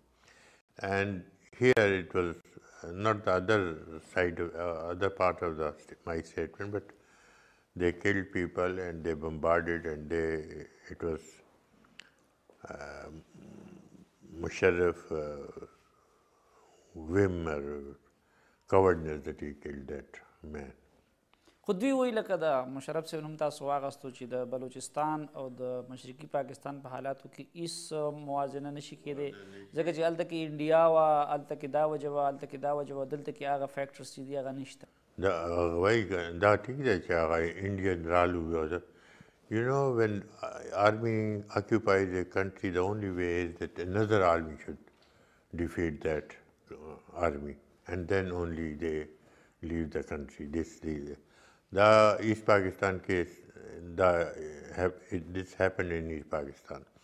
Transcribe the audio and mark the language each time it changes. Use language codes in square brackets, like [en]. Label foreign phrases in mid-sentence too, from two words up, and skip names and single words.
[en] And here it was not the other side of other part of my statement, but they killed people and they bombarded, and it was Musharraf whim or cowardness that he killed that man. [ps] خو دوی وایي لکه د مشرف صاحب نوم تاسو واخیستو چې د بلوچستان او د مشرقي پاکستان په حالاتو کې هیڅ موازنه نشي کېدی ځکه چې هلته کې انډیا وه، هلته کې دا وجه وه، هلته کې دا وجه وه، دلته کې هغه فیکټرز چې دي هغه نشته. وایي دا ټیک دی چې هغه انډین رالو. [en] You know, when army occupies a country, the only way is that another army should defeat that army, and then only they leave the country. The East Pakistan case, this happened in East Pakistan.